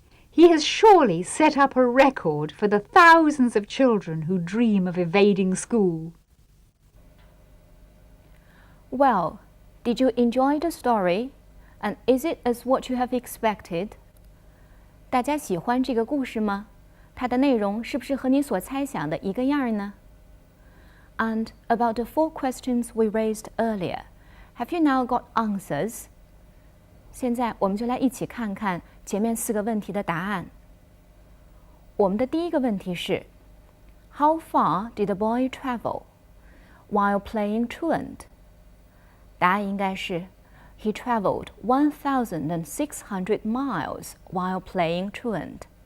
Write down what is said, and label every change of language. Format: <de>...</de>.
<en>He has surely set up a record for the thousands of children who dream of evading school. Well, did you enjoy the story? And is it as what you have expected?</en> <zh>大家喜欢这个故事吗？它的内容是不是和你所猜想的一个样呢？</zh> <en>And about the 4 questions we raised earlier, have you now got answers?</en> <zh>现在我们就来一起看看前面4个问题的答案。我们的第一个问题是</zh> <en>How far did the boy travel while playing truant?</en> <zh>答案应该是</zh> <en>He traveled 1,600 miles while playing truant.</en>